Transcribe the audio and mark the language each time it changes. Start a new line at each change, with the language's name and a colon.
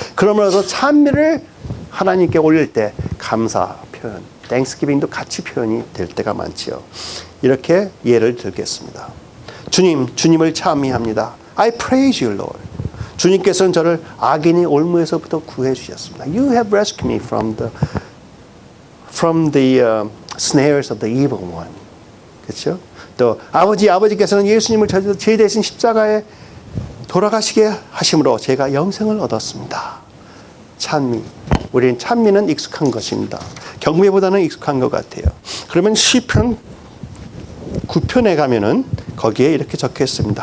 Korean: 그러므로서 찬미를 하나님께 올릴 때 감사 표현, 땡스기빙도 같이 표현이 될 때가 많지요. 이렇게 예를 들겠습니다. 주님을 찬미합니다.
English: I praise you, Lord.
Korean: 주님께서는 저를 악인의 올무에서부터 구해 주셨습니다.
English: You have rescued me from the snares of the evil one.
Korean: 그렇죠? 또 아버지께서는 예수님을 제 대신 십자가에 돌아가시게 하심으로 제가 영생을 얻었습니다. 찬미. 우리는 찬미는 익숙한 것입니다. 경배보다는 익숙한 것 같아요. 그러면 시편 9편에 가면은 거기에 이렇게 적혀 있습니다.